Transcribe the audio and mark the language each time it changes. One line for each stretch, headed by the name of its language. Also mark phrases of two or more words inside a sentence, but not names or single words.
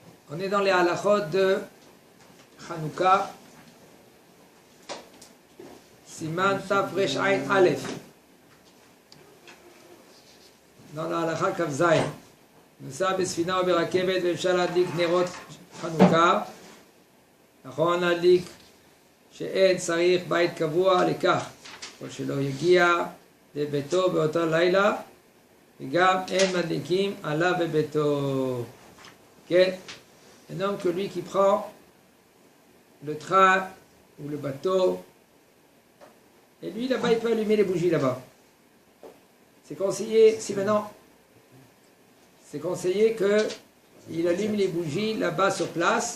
French: On est dans les halachot de Hanouka,
Hebrew: סימן תו ריש עין אלף.
French: Dans la halacha
Hebrew: קכ ז. נוסע בספינה או ברכבת ואפשר להדליק נרות חנוכה. נכון להדליק שאין צריך בית קבוע לכך, או שלא יגיע לביתו באותו לילה, וגם אין מדליקים עליו בביתו. כן?
French: Un homme que lui qui prend le train ou le bateau, et lui là-bas il peut allumer les bougies là-bas. C'est conseillé, si maintenant, c'est conseillé qu'il allume les bougies là-bas sur place.